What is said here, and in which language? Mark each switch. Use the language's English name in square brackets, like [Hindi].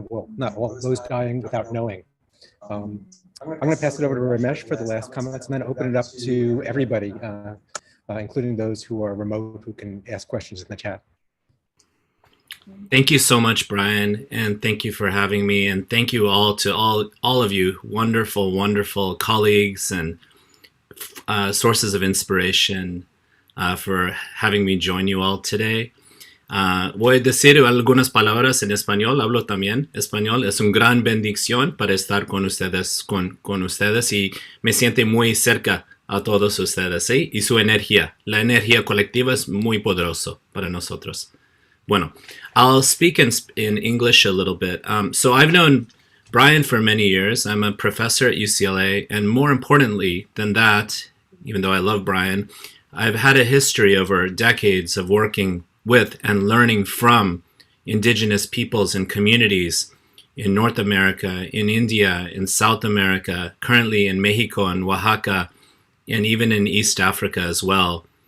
[English] Well, not all, those dying without knowing. I'm going to pass it over to Ramesh for the last comments and then open it up to everybody, including those who are remote, who can ask questions in the chat. Thank you so much, Brian, and thank you for having me. And thank you all to all of you, wonderful, wonderful colleagues and sources of inspiration for having me join you all today. [Spanish] Voy a decir algunas palabras en español, hablo también español. Es una gran bendición para estar con ustedes, con ustedes y me siento muy cerca a todos ustedes, ¿sí? Y su energía, la energía colectiva es muy poderoso para nosotros. [English] Bueno, I'll speak in English a little bit. So I've known Brian for many years. I'm a professor at UCLA, and more importantly than that, even though I love Brian, I've had a history over decades of working with and learning from indigenous peoples and communities in North America, in India, in South America, currently in Mexico and Oaxaca, and even in East Africa as well.